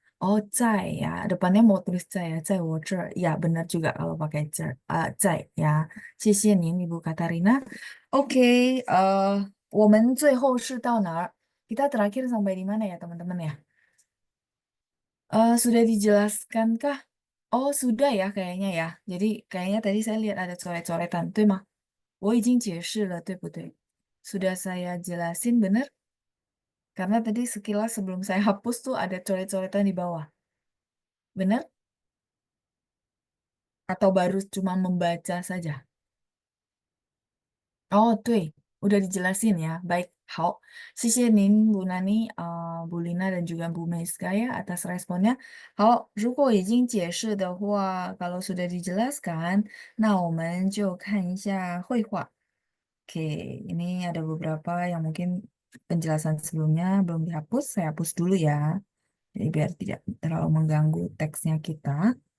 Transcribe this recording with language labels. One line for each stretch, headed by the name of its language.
Indonesian: Oh, 在 ya, depannya mau tulis 在 ya,
Chinese: 在我这儿.
Indonesian: Ya, benar juga kalau pakai 在 ya.
Chinese: 谢谢您, Ibu Katarina. Oke,我们最后是到哪儿?
Indonesian: Kita terakhir sampai di mana ya, teman-teman ya? Sudah dijelaskankah? Oh, sudah ya kayaknya ya. Jadi kayaknya tadi saya lihat ada coret-coretan,
Chinese: 对吗? 我已经解释了，对不对?
Indonesian: Sudah saya jelasin benar? Karena tadi sekilas sebelum saya hapus tuh ada coret-coretan di bawah. Benar? Atau baru cuma membaca saja? Oh,
Chinese: 对，
Indonesian: udah dijelasin ya. Baik,
Chinese: 好，谢谢您，
Indonesian: Bu Nani、Bu Lina dan juga Bu Meiska ya atas responnya.
Chinese: 好，如果已经解释的话，
Indonesian: kalau sudah dijelaskan，
Chinese: 那我们就看一下绘画.
Indonesian: Oke, ini ada beberapa yang mungkin penjelasan sebelumnya belum dihapus. Saya hapus dulu ya. Jadi biar tidak terlalu mengganggu teksnya kita.